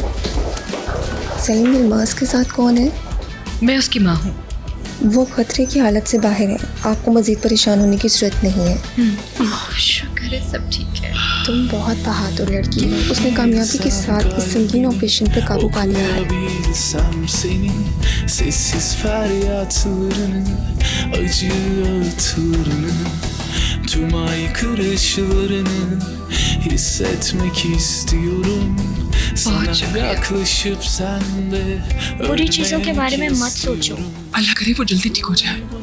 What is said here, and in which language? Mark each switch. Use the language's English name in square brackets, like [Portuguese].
[Hindi] सलीम दिलबाज के साथ कौन है? मैं उसकी माँ हूँ। वो खतरे की हालत से बाहर है, आपको मज़ीद परेशान होने की ज़रूरत नहीं है। शुक्र है सब ठीक है। तुम बहुत बहादुर लड़की हो, उसने कामयाबी के साथ इस संगीन ऑपरेशन पर काबू पा लिया है। [Turkish] Okuyabilsem senin sessiz feryatlarını, acı ağıtlarını, tüm aykırışlarını hissetmek istiyorum. Sana yaklaşıp sen de [Hindi] बुरी चीज़ों के बारे में मत सोचो। अल्लाह करे वो जल्दी ठीक हो जाए।